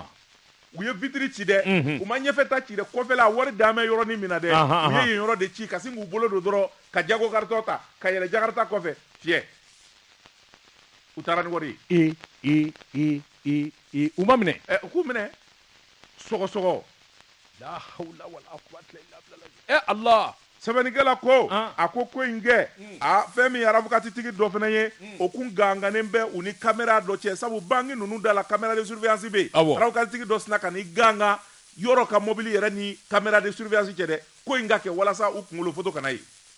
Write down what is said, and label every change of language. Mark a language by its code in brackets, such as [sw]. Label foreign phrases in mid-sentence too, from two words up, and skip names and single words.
[bm] u ye vitiri ci dɛ u ma ɲɛfɛta ci dɛ kɔfɛla a wari dan bɛ yɔrɔnin min na dɛ u ye yen yɔrɔ de ci ka sin k'u bolo don dɔrɔn ka jago karitɔ ta ka yɛlɛ jakarita kɔfɛ fiyɛ u taara ni wari ye. u ma minɛ. u k'u minɛ sɔgɔsɔgɔ. [ar] لا حول ولا قوة إلا بالله. الله. [bm] sɛbɛnnikɛla ko a ko in kɛ fɛn min ye arabukatitigi dɔ fana ye o kun gangannen bɛ u ni kamera dɔ cɛ sabu banki ninnu da la [fr] kamera de surveillance [bm] bɛ yen arabukatitigi dɔ sina ka n'i ganga yɔrɔ ka mobili yɛrɛ ni [fr] kamera de surveillance [bm] cɛ dɛ ko in ka kɛ walasa u kunkolo foto kana ye.